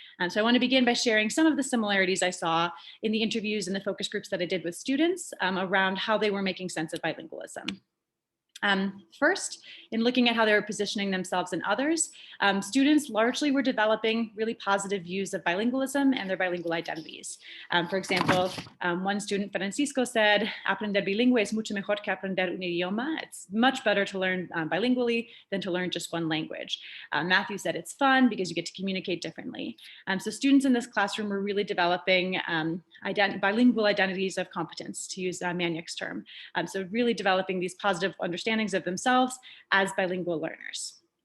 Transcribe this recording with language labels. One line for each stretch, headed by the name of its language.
English: So I want to begin by sharing some of the similarities I saw in the interviews and the focus groups that I did with students around how they were making sense of bilingualism. First, in looking at how they were positioning themselves and others, students largely were developing really positive views of bilingualism and their bilingual identities. For example, one student, Francisco, said,
Spanish: aprender bilingüe es mucho mejor que aprender un idioma.
English: It's much better to learn bilingually than to learn just one language. Matthew said it's fun because you get to communicate differently. So students in this classroom were really developing bilingual identities of competence, to use Maniac's term. So really developing these positive understandings of themselves as bilingual learners.